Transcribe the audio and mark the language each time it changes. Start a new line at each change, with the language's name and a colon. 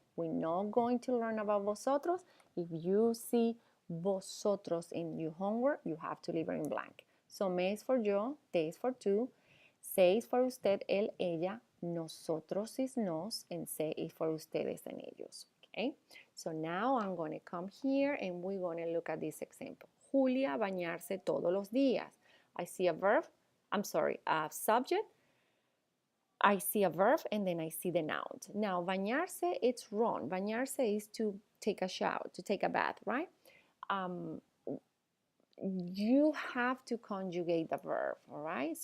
English: We're not going to learn about vosotros. If you see vosotros in your homework, you have to leave it in blank. So me is for yo, te is for tú, se is for usted, él, ella, nosotros is nos, and se is for ustedes and ellos. Okay, so now I'm going to come here and we're going to look at this example.
Spanish: Julia bañarse todos los días.
English: I see a verb, a subject, I see a verb, and then I see the noun. Now, bañarse, it's wrong. Bañarse is to take a shower, to take a bath, right? You have to conjugate the verb, all right?